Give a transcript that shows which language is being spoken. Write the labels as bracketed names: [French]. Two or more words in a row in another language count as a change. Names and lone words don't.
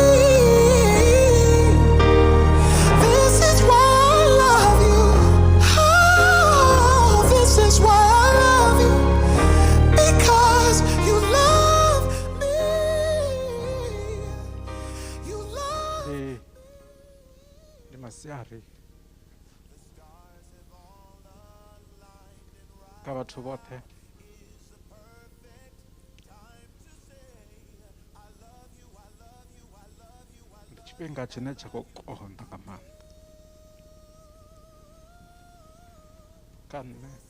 [English] This is why I love you. Oh, this is why I love you. Because you love me. You love me. [Venda] Ndi masiari kha vhathu vhoṱhe ndi tshifhinga tshine tsha khou konḓa nga maanḓa kha nṋe.